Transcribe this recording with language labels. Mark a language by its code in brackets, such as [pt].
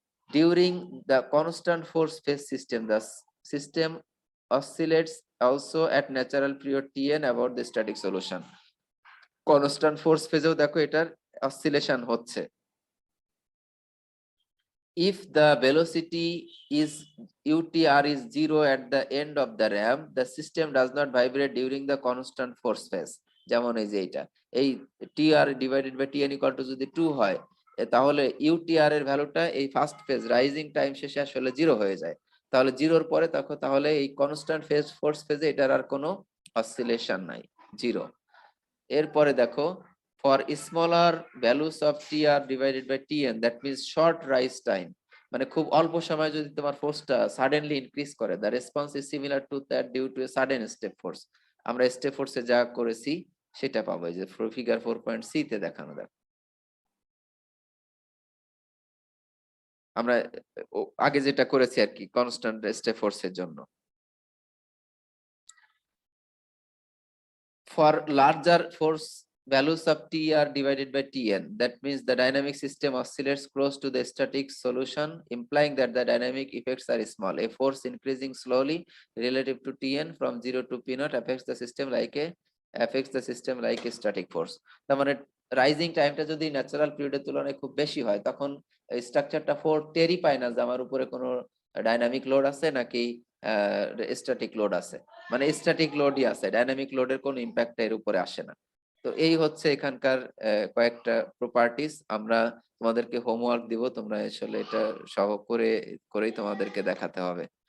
[en] During the constant force phase system, the system oscillates also at natural period Tn about the static solution. [bn] Constant force phase দেখো এটার oscillation হচ্ছে। [en] If the velocity is UTR is 0 at the end of the ramp, the system does not vibrate during the constant force phase. [bn] যেমন এই যে এটা, এই TR divided by TN equal to যদি 2 হয় তাহলে UTR এর ভ্যালুটা এই ফার্স্ট ফেজ রাইজিং টাইম শেষে আসলে 0 হয়ে যায়। তাহলে 0 এর পরে তাহলে এই কনস্ট্যান্ট ফেজ ফোর্স ফেজে এটার আর কোনো অসিলেশন নাই, 0। এরপরে দেখো, [en] for smaller values of TR divided by TN that means short rise time, [bn] মানে খুব অল্প সময় যদি তোমার ফোর্সটা সাডেনলি ইনক্রিজ করে, [en] The response is similar to that due to a sudden step force. [bn] আমরা স্টেপ ফোর্সে যা করেছি সেটা পাবো, এই যে ফিগার 4.সি তে দেখানো। দেখ আমরা আগে যেটা করেছি আর কি কনস্ট্যান্ট স্টেপ ফোর্সের জন্য। [en] For larger force values of TR divided by TN, that means the dynamic system oscillates close to the static solution, implying that the dynamic effects are small. A force increasing slowly relative to Tn from 0 to P naught affects the system like a static force. [bn] তার মানে rising টাইমটা যদি natural পিরিয়ডের তুলনায় খুব বেশি হয় তখন স্ট্রাকচারটা ফোর টেরই পায় না যে আমার উপরে কোনো ডাইনামিক লোড আছে নাকি স্ট্যাটিক লোড আছে, মানে স্ট্যাটিক লোডই আছে, ডাইনামিক লোডের কোনো ইম্প্যাক্ট এর উপরে আসে না। তো এই হচ্ছে এখানকার কয়েকটা প্রপার্টিজ। আমরা তোমাদেরকে হোমওয়ার্ক দিব, তোমরা আসলে এটা সহ করেই তোমাদেরকে দেখাতে হবে।